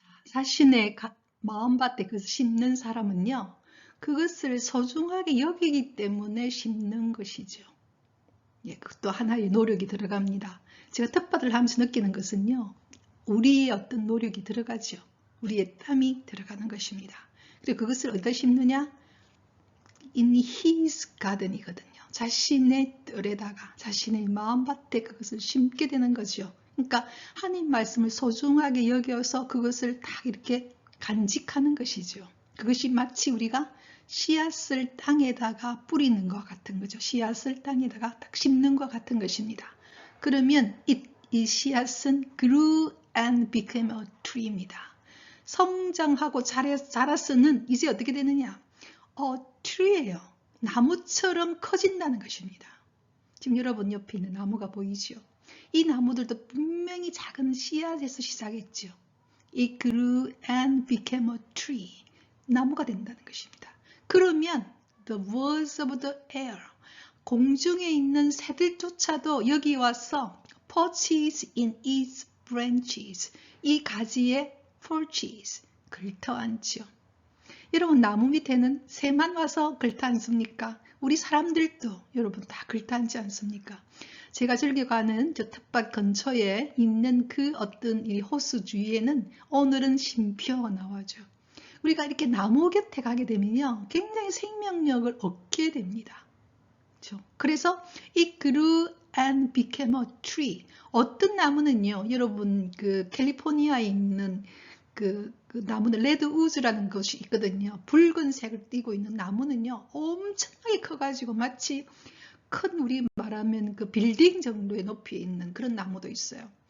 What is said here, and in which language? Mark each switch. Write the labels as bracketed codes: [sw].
[ko] 자신의 마음밭에 그것을 심는 사람은요, 그것을 소중하게 여기기 때문에 심는 것이죠. 예, 그것도 하나의 노력이 들어갑니다. 제가 텃밭을 하면서 느끼는 것은요, 우리의 어떤 노력이 들어가죠. 우리의 땀이 들어가는 것입니다. 그리고 그것을 어디다 심느냐? [en] In his garden이거든요. [ko] 자신의 뜰에다가, 자신의 마음밭에 그것을 심게 되는 거죠. 그러니까 하나님 말씀을 소중하게 여겨서 그것을 딱 이렇게 간직하는 것이죠. 그것이 마치 우리가 씨앗을 땅에다가 뿌리는 것 같은 거죠. 씨앗을 땅에다가 딱 심는 것 같은 것입니다. 그러면 이 씨앗은 [en] grew and became a tree [ko] 입니다. 성장하고 자라서는 이제 어떻게 되느냐? tree예요. 나무처럼 커진다는 것입니다. 지금 여러분 옆에 있는 나무가 보이죠? 이 나무들도 분명히 작은 씨앗에서 시작했죠. [en] It grew and became a tree. [ko] 나무가 된다는 것입니다. 그러면 [en] the birds of the air, [ko] 공중에 있는 새들조차도 여기 와서 [en] perches in its branches, [ko] 이 가지에 perches, 걸터앉죠. 여러분 나무 밑에는 새만 와서 걸터앉습니까? 우리 사람들도 여러분 다 걸터앉지 않습니까? 제가 즐겨 가는 저 텃밭 근처에 있는 그 어떤 이 호수 주위에는 오늘은 쉼표가 나와죠. 우리가 이렇게 나무 곁에 가게 되면요, 굉장히 생명력을 얻게 됩니다. 그렇죠? 그래서 [en] it grew and became a tree. [ko] 어떤 나무는요, 여러분 그 캘리포니아에 있는 그 나무는 레드 우즈라는 것이 있거든요. 붉은색을 띠고 있는 나무는요, 엄청나게 커가지고 마치 큰 우리 말하면 그 빌딩 정도의 높이에 있는 그런 나무도 있어요.